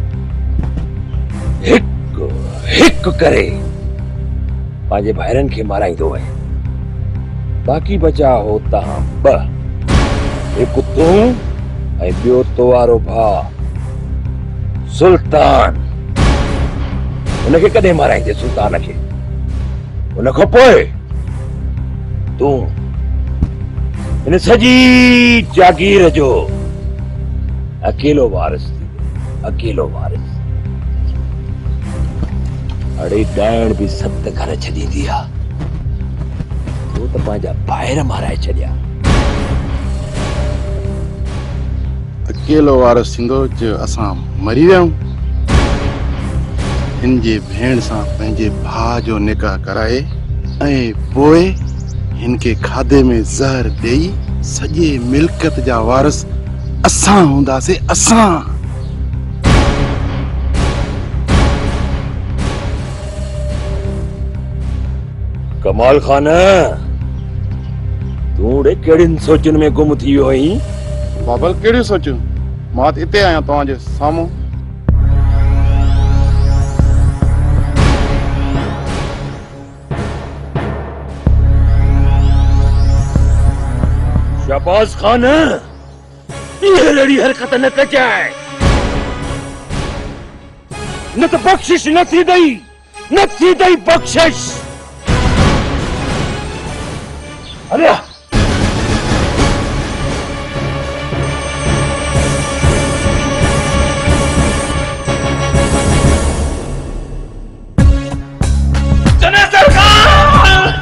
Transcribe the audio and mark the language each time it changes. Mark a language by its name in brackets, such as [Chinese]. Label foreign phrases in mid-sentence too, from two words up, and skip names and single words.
[Sindhi] हिक हिक करे पांजे भाइरन खे माराईंदो है बाकी बचा हो तहां ब एक तू ऐं ॿियो तोवारो भा सुल्तान उनखे कॾहिं माराईंदे सुल्तान खे उन खां पोइ तू इन सजी जागीर जो अकेलो वारिस अकेलो वारिस अड़े डायण भी सत घर छॾी दिया तू तो पंहिंजा ॿाहिरि माराए छॾिया अकेलो वारिस थींदो जो असां मरी विया हिन जे भेण सां पंहिंजे भाउ जो निकाह कराए ऐं पोइ इनके खाधे में जहर देई सॼे मिल्कियत जा वारिस असां हूंदासीं असां कमाल खान तू रे कहिड़ियुनि सोचुनि में गुम थी वियो आहीं बाबल कहिड़ियूं सोचूं मां त हिते आहियां तव्हांजे साम्हूं शहबाज खान ये लड़ी हरकत न कजाए न तो बख्शिश न थी दई बख्शिश अरे चने सरकार